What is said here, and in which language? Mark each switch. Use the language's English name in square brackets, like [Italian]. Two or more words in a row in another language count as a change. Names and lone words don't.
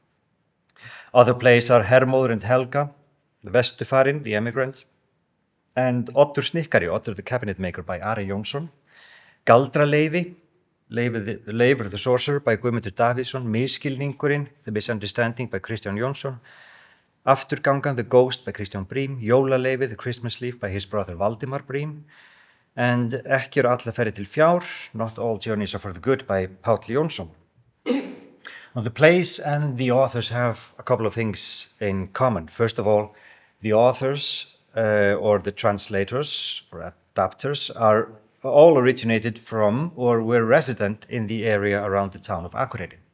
[English] Other plays are Hermóður and Helga, The Vesturfarin, The Emigrant, and Oddur Snikkari, Oddur the Cabinet Maker by Ari Jónsson, Galdraleifi, Leifur the Sorcerer by Guðmundur Davíðsson, Misskilningurinn, The Misunderstanding by Kristján Jónsson, Afturgangan, The Ghost by Kristján Brím, Jólaleifi, The Christmas Leaf by his brother Valdimar Brím, and Ekki alla ferðir til fjár, Not All Journeys Are for the Good by Páll Jónsson. Now, the plays and the authors have a couple of things in common. First of all, the authors or the translators or adapters are all originated from or were resident in the area around the town of Akureyri.